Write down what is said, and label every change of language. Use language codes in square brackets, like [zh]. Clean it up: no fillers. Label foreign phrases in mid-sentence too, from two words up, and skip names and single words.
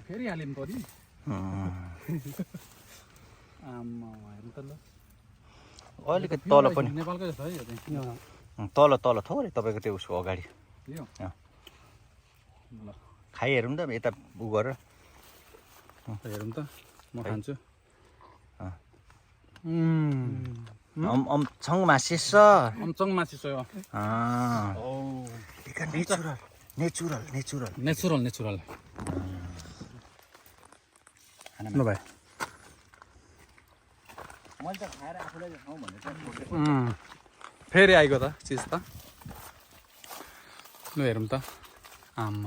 [ne] फेरि हाल्यौँ त नि आम्मा हेर्नु त ल अलिकति तल पनि नेपालकै जस्तो है यो चाहिँ तल थोरै तपाईँको त्यो उसको अगाडि यो ल खाइहेरौँ त यता उ गरेर हेरौँ त म खान्छु [ko] 엄청 맛있어. 엄청 맛있어요. 아, 이거 내추럴. [ne] नेचुरल ल भाइ मैले त खाएर आफूलाई खाउँ भनेर फेरि आइगयो त चिज त ल हेरौँ त आम्मा